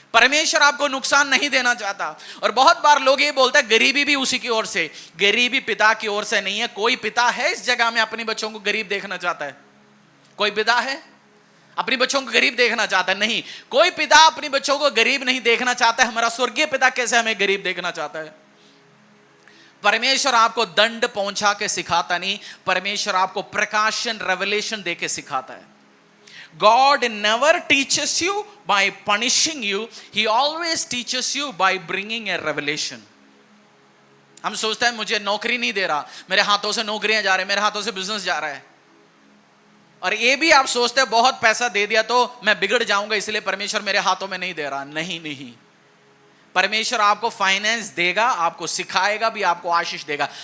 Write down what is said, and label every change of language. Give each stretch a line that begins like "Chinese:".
Hindi: परमेश्वर आपको नुकसान नहीं देना चाहता। और बहुत बार लोग ये बोलते हैं गरीबी भी उसी की ओर से, गरीबी पिता की ओर से नहीं है। कोई पिता है इस जगह में अपने बच्चों को गरीब देखना चाहता है? कोई पिता है? अपने बच्चों को गरीब देखना चाहता है? नहीं, कोई पिता अपने बच्चों को गरीब नहीं देखना चाहता है। हमारा स्वर्गीय पिता कैसे हमें गरीब देखना चाहता है? परमेश्वर आपको दंड पहुंचा के सिखाता नहीं, परमेश्वर आपको प्रकाशन, रेवलेशन दे के सिखाता है।
English: God never teaches you by punishing you, He always teaches you by bringing a revelation.
Hindi: हम सोचते हैं मुझे नौकरी नहीं दे रहा, मेरे हाथों से नौकरियां जा रहे हैं, मेरे हाथों से बिजनेस जा रहा है। और ये भी आप सोचते हैं बहुत पैसा दे दिया तो मैं बिगड़ जाऊंगा, इसलिए परमेश्वर मेरे हाथों में नहीं दे रहा। नहीं नहीं, परमेश्वर आपको फाइनेंस देगा, आपको सिखाएगा भी, आपको आशीष देगा।